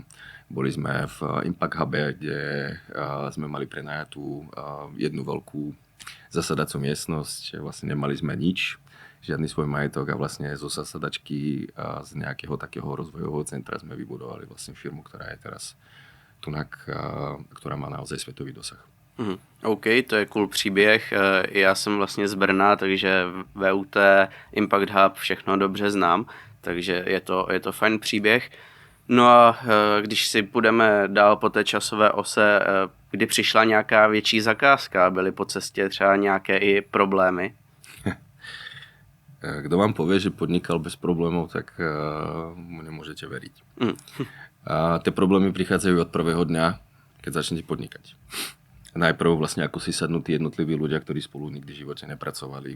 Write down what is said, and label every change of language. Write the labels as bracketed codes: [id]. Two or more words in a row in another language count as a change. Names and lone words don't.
[sk] Boli sme v Impact Hube, kde sme mali prenajatú jednu veľkú zasadacú miestnosť. Vlastne nemali sme nič, žiadny svoj majetok a vlastne zo zasadačky z nejakého takého rozvojového centra sme vybudovali vlastne firmu, ktorá je teraz tunak, ktorá má naozaj svetový dosah. [cs] OK, to je cool příběh. Já jsem vlastně z Brna, takže VUT, Impact Hub, všechno dobře znám, takže je to fajn příběh. No a když si půjdeme dál po té časové ose, kdy přišla nějaká větší zakázka, byly po cestě třeba nějaké i problémy? [sk] Kdo vám povie, že podnikal bez problémov, tak mu nemôžete veriť. A tie problémy prichádzajú od prvého dňa, keď začnete podnikať. Najprv vlastne ako si sadnutí jednotliví ľudia, ktorí spolu nikdy v živote nepracovali.